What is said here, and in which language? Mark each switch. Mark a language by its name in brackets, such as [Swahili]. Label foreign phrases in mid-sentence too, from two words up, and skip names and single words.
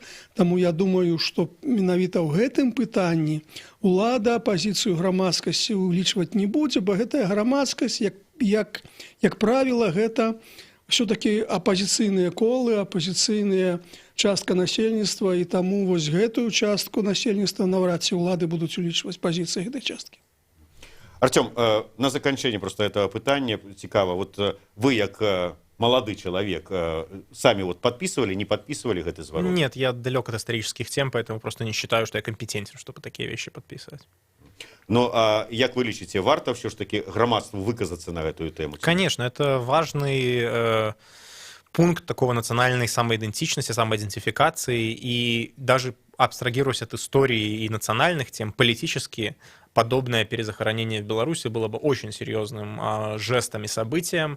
[Belarusian] Таму я думаю, што менавіта ў гэтым пытанні улада пазіцыю грамадскасці ўлічваць не будзе, бо гэтая грамадскасць, як правіла, гэта ўсё-такі апазіцыйныя колы, апазіцыйная частка насельніцтва, і таму вось гэтую частку насельніцтва наўрад ці ўлады будуць улічваць пазіцыі гэтай часткі. Артем, на заканчэнне [Russian] просто этого [Belarusian] пытання цікава. [Russian] Вот вы, як молодой человек, сами вот подписывали, не подписывали [Belarusian] гэты зворот? [Russian] Нет, я далек от исторических тем, поэтому просто не считаю, что я компетентен, чтобы такие вещи подписывать. [Belarusian] Ну, а як вы лічыце, варта все ж таки грамадству выказаться [Russian] на эту тему? Конечно, это важный пункт такого национальной самоидентичности, самоидентификации, и даже абстрагируясь от истории и национальных тем, политически подобное перезахоронение в Беларуси было бы очень серьезным жестом и событием.